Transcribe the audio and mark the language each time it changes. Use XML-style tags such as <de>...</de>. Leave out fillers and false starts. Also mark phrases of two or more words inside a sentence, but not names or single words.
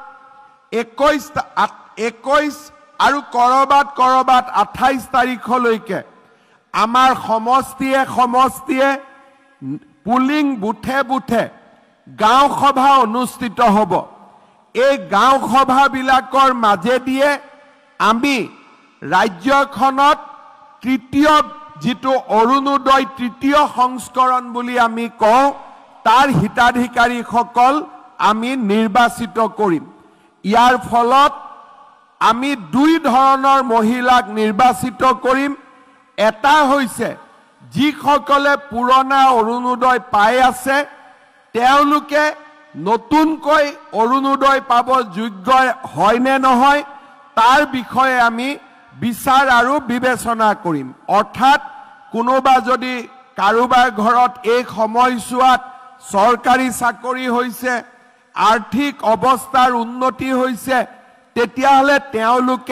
<as>21 আৰু কৰবাত 28 তাৰিখলৈকে আমাৰ সমষ্টিয়ে পুলিং বুথে গাঁও সভা অনুষ্ঠিত হ'ব এই গাঁও সভাবিলাকৰ মাজেদিয়ে আমি ৰাজ্যখনত তৃতীয় জিতো অৰুণোদয় তৃতীয় সংস্কৰণ বুলি আমি কওঁ তাৰ হিতাধিকাৰী সকল আমি নিৰ্বাচিত কৰিম যাৰ ফলত আমি দুই धৰণৰ মহিলাক নিৰ্বাচিত কৰিম এটা হৈছে যি সকলে পুৰণা অৰুণোদয় পাই আছে তেওঁলোকে নতুনকৈ অৰুণোদয় পাব যোগ্য হয় নে নহয় তাৰ বিষয়ে আমি বিচাৰ আৰু বিবেচনা কৰিম অৰ্থাৎ কোনোবা যদি কাৰোবাৰ ঘৰত এক সময়ছোৱাত সৰকাৰি চাকৰি হৈছে আৰ্থিক অৱস্থাৰ উন্নতি হৈছে তেতিয়াহলে তেওঁলোকে</as>